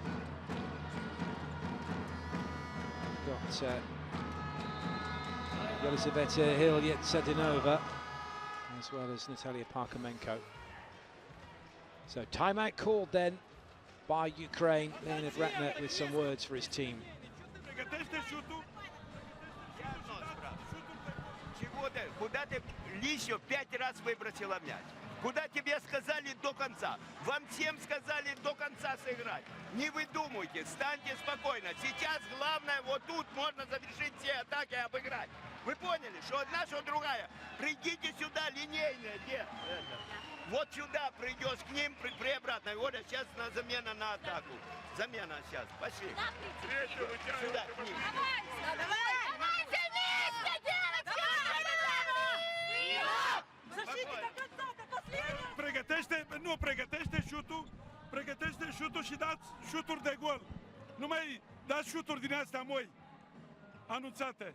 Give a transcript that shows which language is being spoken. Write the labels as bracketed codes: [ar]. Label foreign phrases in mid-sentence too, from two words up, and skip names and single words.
[en] Got Yelizaveta Hilyet-Sadinova as well as Natalia Parkhamenko. So timeout called then by Ukraine. Leonid Ratner with some words for his team. [ru] Куда ты еще 5 раз выбросила мяч? Куда тебе сказали до конца? Вам всем сказали до конца сыграть. Не выдумывайте, станьте спокойно. Сейчас главное, вот тут можно завершить все атаки и обыграть. Вы поняли, что одна, что другая? Придите сюда, линейная, где? Вот сюда придешь к ним при обратной. Вот сейчас на замена на атаку. Замена сейчас. Пошли. Сюда, к ним. [ro] Pregătește șutul și dați șuturi de gol. Nu mai dați șuturi din astea moi anunțate.